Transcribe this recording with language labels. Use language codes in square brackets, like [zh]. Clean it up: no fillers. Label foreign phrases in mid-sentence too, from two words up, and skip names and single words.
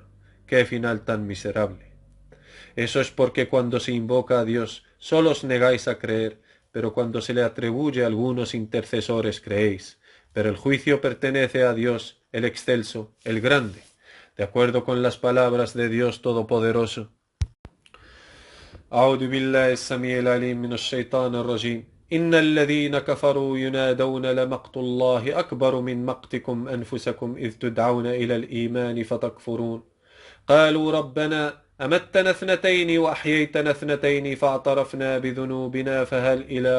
[es] ¡Qué final tan miserable! Eso es porque cuando se invoca a Dios solo os negáis a creer, pero cuando se le atribuye a algunos intercesores creéis. Pero el juicio pertenece a Dios, el excelso, el grande, de acuerdo con las palabras de Dios Todopoderoso. [ar] أعوذ بالله السميع العليم من الشيطان الرجيم إن الذين كفروا ينادون لمقت الله أكبر من مقتكم أنفسكم إذ تدعون إلى الإيمان فتكفرون قالوا ربنا أمتنا 2 وأحييتنا 2 فاعترفنا بذنوبنا فهل إلى